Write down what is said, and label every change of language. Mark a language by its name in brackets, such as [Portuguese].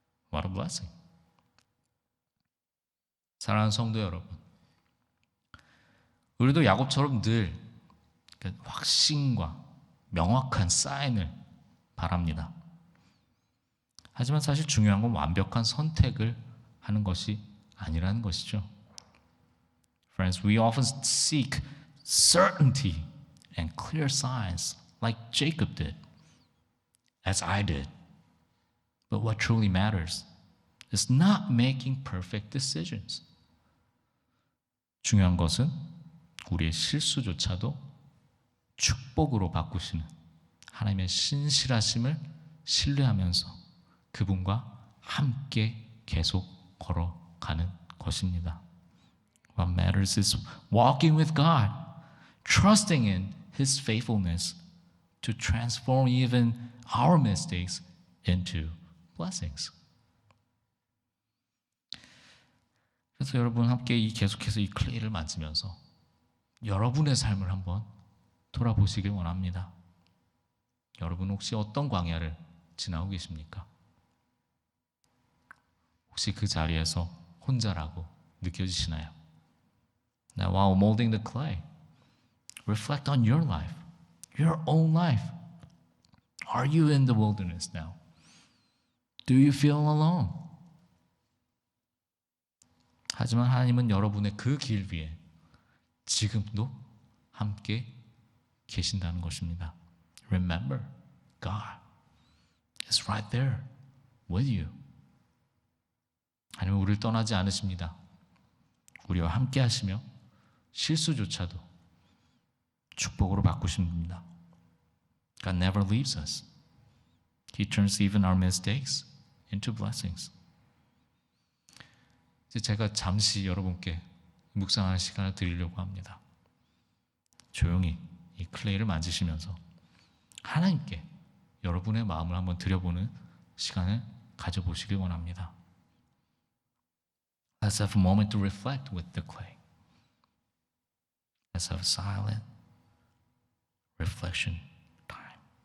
[English] What a blessing. [Korean] 사랑하는 성도 여러분, 우리도 야곱처럼 늘 그러니까 확신과 명확한 사인을 바랍니다. 하지만 사실 중요한 건 완벽한 선택을 하는 것이 아니라는 것이죠. [English] Friends, we often seek certainty and clear signs like Jacob did, as I did. But what truly matters is not making perfect decisions. [Korean] 중요한 것은 우리의 실수조차도 축복으로 바꾸시는 하나님의 신실하심을 신뢰하면서 그분과 함께 계속 걸어가는 것입니다. [English] What matters is walking with God, trusting in His faithfulness to transform even our mistakes into blessings. [Korean] 그래서 여러분 함께 계속해서 이 클레이를 만지면서 여러분의 삶을 한번 돌아보시길 원합니다. 여러분 혹시 어떤 광야를 지나고 계십니까? 혹시 그 자리에서 혼자라고 느껴지시나요? [English] Now, while molding the clay, reflect on your life, your own life. Are you in the wilderness now? Do you feel alone? [Korean] 하지만 하나님은 여러분의 그 길 위에 지금도 함께 계신다는 것입니다. [English] Remember, God is right there with you. [Korean] 하나님은 우리를 떠나지 않으십니다. 우리와 함께 하시며 실수조차도 축복으로 바꾸십니다. [English] God never leaves us. He turns even our mistakes into blessings. [Korean] 이제 제가 잠시 여러분께 묵상하는 시간을 드리려고 합니다. 조용히 이 클레이를 만지시면서 하나님께 여러분의 마음을 한번 드려보는 시간을 가져보시길 원합니다. [English] Let's have a moment to reflect with the clay. Let's have a silent reflection time.